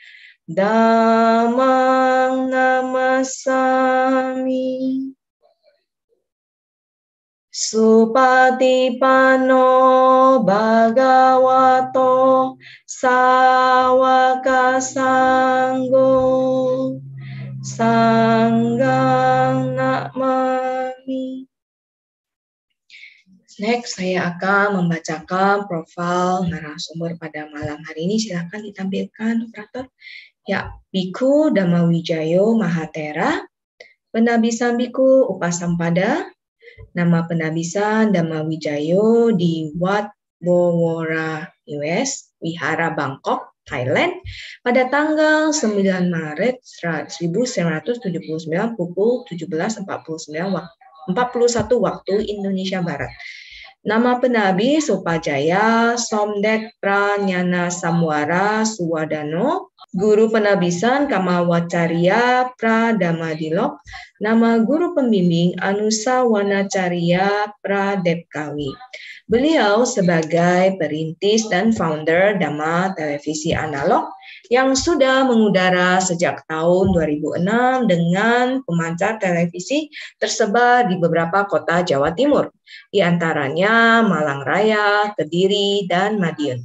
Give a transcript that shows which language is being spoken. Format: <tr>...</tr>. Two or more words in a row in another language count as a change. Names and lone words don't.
<pi>Dhammang Namasami Supatipanno Bhagavato Sawaka Sanggo Sanggang Namami.</pi> <id>Next, saya akan membacakan profil narasumber pada malam hari ini. Silakan ditampilkan, operator. Ya, Biku Dhamma Wijayo Mahatera, Penabisan Biku Upasampada, nama penabisan Dhamma Wijayo di Wat Bowora US, Wihara Bangkok, Thailand, pada tanggal 9 Maret 1979 pukul 17.41 waktu Indonesia Barat. Nama penabi Supajaya Somdek Pranyana Samwara Suwadano, Guru penabisan Kamawacarya Pradamadilok, nama guru pembimbing Anusa Wanacarya Pradepkawi. Beliau sebagai perintis dan founder Dhamma Televisi Analog yang sudah mengudara sejak tahun 2006 dengan pemancar televisi tersebar di beberapa kota Jawa Timur, di antaranya Malang Raya, Kediri, dan Madiun.</id>